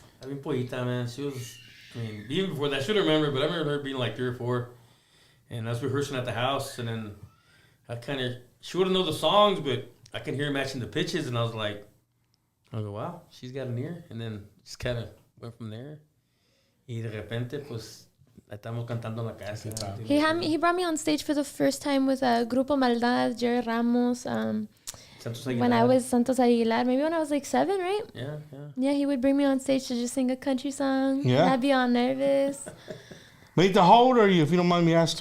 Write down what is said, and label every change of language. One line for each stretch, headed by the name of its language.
English: I mean, Pollita, man, she was. I mean, even before that, I should remember, but I remember her being like 3 or 4, and I was rehearsing at the house, and then she wouldn't know the songs, but I can hear her matching the pitches, and I go, wow, she's got an ear, and then just kind of went from there.
Spanish: Y de repente, pues, la estamos cantando en la casa.
English: He brought me on stage for the first time with Grupo Maldad, Jerry Ramos. When I was Santos Aguilar, maybe when I was like 7, right? Yeah. Yeah, he would bring me on stage to just sing a country song. Yeah. And I'd be all nervous. Vanita, how old are you, if you don't mind me asking?